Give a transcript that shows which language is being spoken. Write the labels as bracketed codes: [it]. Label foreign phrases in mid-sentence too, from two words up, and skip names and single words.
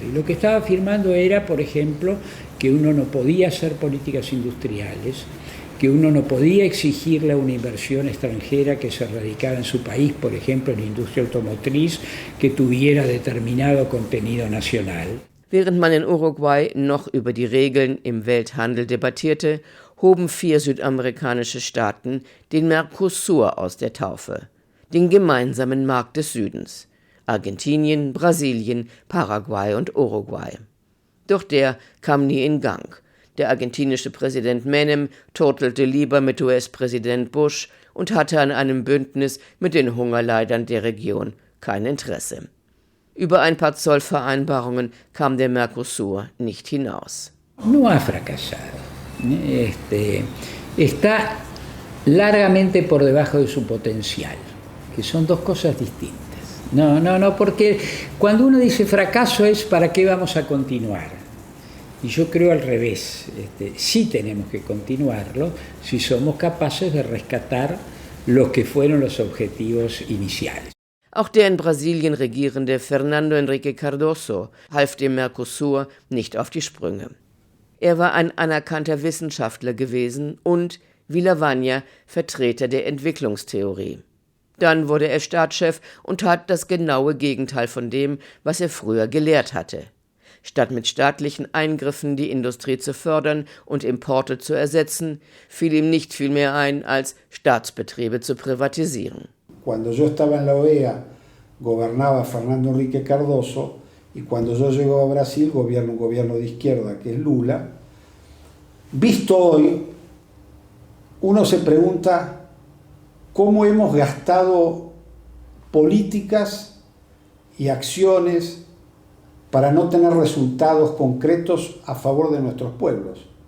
[es] Y lo que estaba firmando era, por ejemplo, que uno no podía hacer políticas industriales, que uno no podía exigirle a una inversión extranjera que se radicara en su país, por ejemplo, en la industria automotriz, que tuviera determinado contenido nacional. [de] Während man in Uruguay noch über die Regeln im Welthandel debattierte, hoben 4 südamerikanische Staaten den Mercosur aus der Taufe, den gemeinsamen Markt des Südens: Argentinien, Brasilien, Paraguay und Uruguay. Doch der kam nie in Gang. Der argentinische Präsident Menem turtelte lieber mit US-Präsident Bush und hatte an einem Bündnis mit den Hungerleidern der Region kein Interesse. Über ein paar Zollvereinbarungen kam der Mercosur nicht hinaus. [es] No ha fracasado. Está largamente por debajo de su potencial, que son dos cosas distintas. No, porque cuando uno dice fracaso es ¿para qué vamos a continuar? Y yo creo al revés, sí tenemos que continuarlo si somos capaces de rescatar lo que fueron los objetivos iniciales. [de] Auch der in Brasilien regierende Fernando Henrique Cardoso half dem Mercosur nicht auf die Sprünge. Er war ein anerkannter Wissenschaftler gewesen und, wie Lavagna, Vertreter der Entwicklungstheorie. Dann wurde er Staatschef und tat das genaue Gegenteil von dem, was er früher gelehrt hatte. Statt mit staatlichen Eingriffen die Industrie zu fördern und Importe zu ersetzen, fiel ihm nicht viel mehr ein, als Staatsbetriebe zu privatisieren. [es] Cuando yo estaba en la OEA, gobernaba Fernando Henrique Cardoso, y cuando yo llego a Brasil, gobierna un gobierno de izquierda, que es Lula. Visto hoy, uno se pregunta cómo hemos gastado políticas y acciones para no tener resultados concretos a favor de nuestros pueblos.